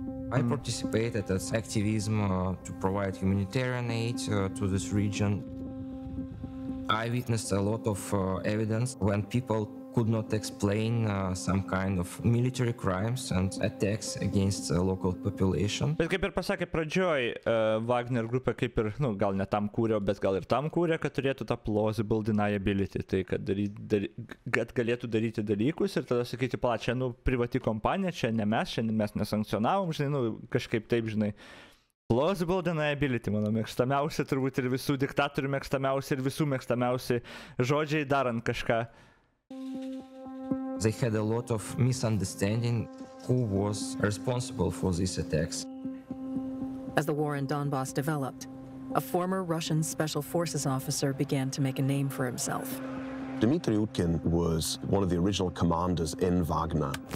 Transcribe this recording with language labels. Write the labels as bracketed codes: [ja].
[en] I participated as activism to provide humanitarian aid to this region. I witnessed a lot of evidence when people could not explain some kind of military crimes and attacks against the local population. [lt] Bet kaip ir pasakė pradžioj, Wagner grupė kaip ir, nu, gal ne tam kūrė, bet gal ir tam kūrė, kad turėtų tą plausible deniability, tai kad galėtų daryti dalykus ir tada sakyti, pala, čia, nu, privati kompanija, čia ne mes, čia mes nesankcionavom, žinai, nu, kažkaip taip, žinai. Plausible deniability, mano mėgstamiausia, turbūt ir visų diktatorių mėgstamiausia ir visų mėgstamiausi žodžiai darant kažką. [en] They had a lot of misunderstanding who was responsible for these attacks. As the war in Donbass developed, a former Russian special forces officer began to make a name for himself. Dmitry Utkin was one of the original commanders in Wagner.